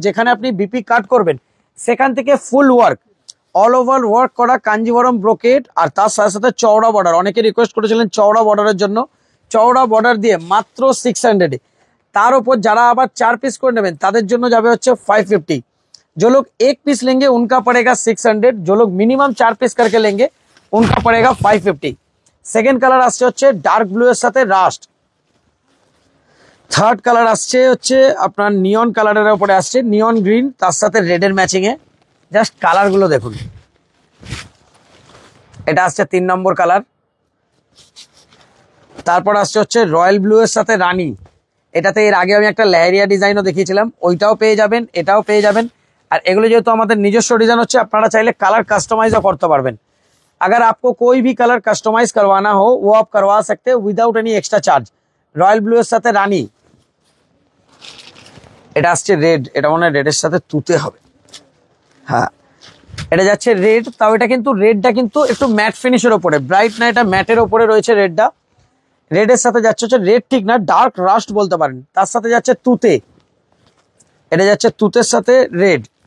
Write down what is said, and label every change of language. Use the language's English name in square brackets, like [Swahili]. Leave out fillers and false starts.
[Bangla] যেখানে আপনি বিপি কাট করবেন সেখান থেকে ফুল ওয়ার্ক, অল ওভার ওয়ার্ক করা কাঞ্জিবরম ব্রোকেট। আর তার সাথে সাথে চওড়া বর্ডার, অনেকে রিকোয়েস্ট করেছিলেন চওড়া বর্ডারের জন্য, চওড়া বর্ডার দিয়ে মাত্র 600 এ। তার উপর যারা আবার 4 পিস করে নেবেন তাদের জন্য যাবে হচ্ছে 550। [Hindi] जो लोग 1 पीस लेंगे उनका पड़ेगा 600। जो लोग मिनिमम 4 पीस करके लेंगे उनका पड़ेगा 550। [Bangla] सेकेंड कलर আসছে হচ্ছে ডার্ক ব্লু এর সাথে রাস্ট। থার্ড কালার আসছে হচ্ছে আপনার নিয়ন কালারের উপরে আসছে, নিয়ন গ্রিন তার সাথে রেডের ম্যাচিং এ। জাস্ট কালার গুলো দেখুন, এটা আসছে 3 নম্বর কালার। তারপর আসছে হচ্ছে রয়্যাল ব্লু এর সাথে রানী। এটাতে এর আগে আমি একটা লেহেরিয়া ডিজাইনও দেখিয়েছিলাম, ওইটাও পেয়ে যাবেন, এটাও পেয়ে যাবেন। আর এগুলো যেহেতু আমাদের নিজস্ব ডিজাইন হচ্ছে, আপনারা চাইলে কালার কাস্টमाइजও করতে পারবেন। [Hindi] अगर आपको कोई भी कलर कस्टमाइज करवाना हो वो आप करवा सकते हैं without any extra charge. [Bangla] Royal blue এর সাথে রানী। এটা আসছে রেড, এটা মনে হয় রেডের সাথে তুতে হবে। হ্যাঁ, এটা যাচ্ছে রেড, তাও এটা কিন্তু রেডটা কিন্তু একটু ম্যাট ফিনিশের উপরে, ব্রাইট না, এটা ম্যাটের উপরে রয়েছে রেডটা। রেডের সাথে যাচ্ছে হচ্ছে রেড ঠিক না, ডার্ক রাস্ট বলতে পারেন। তার সাথে যাচ্ছে তুতে, এটা যাচ্ছে তুতের সাথে রেড।